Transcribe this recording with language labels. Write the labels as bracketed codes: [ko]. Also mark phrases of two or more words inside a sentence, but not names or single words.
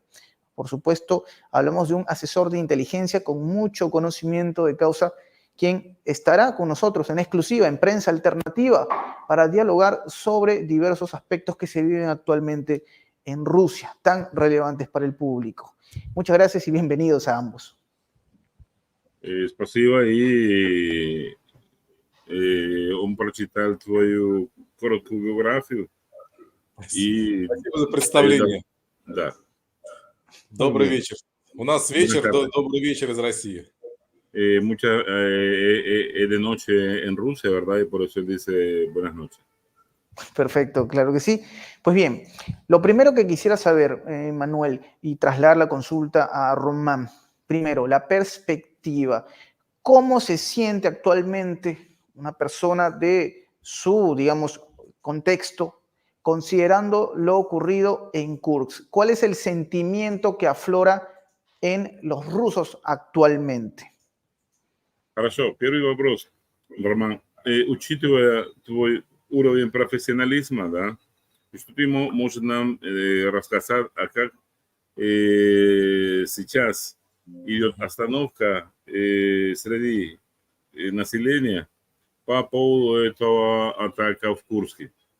[es] Por supuesto, hablamos de un asesor de inteligencia con mucho conocimiento de causa, quien estará con nosotros en exclusiva en Prensa Alternativa para dialogar sobre diversos aspectos que se viven actualmente en Rusia, tan relevantes para el público. Muchas gracias y bienvenidos a ambos. [ru] Спасибо и он прочитал твою короткую биографию. Спасибо за представление. Да. Добрый вечер. У нас вечер, добрый вечер из России. [es] Es de noche en Rusia, ¿verdad? Y por eso él dice buenas noches. Perfecto, claro que sí. Pues bien, lo primero que quisiera saber, Manuel, y trasladar la consulta a Román, primero, la perspectiva. ¿Cómo se siente actualmente una persona de su, digamos, contexto, considerando lo ocurrido en Kursk? ¿Cuál es el sentimiento que aflora en los rusos actualmente? [ru] Хорошо, первый вопрос, Роман. Учитывая твой уровень профессионализма, да, что ты можешь нам рассказать, как сейчас идет остановка среди населения по поводу этого атака в Курске?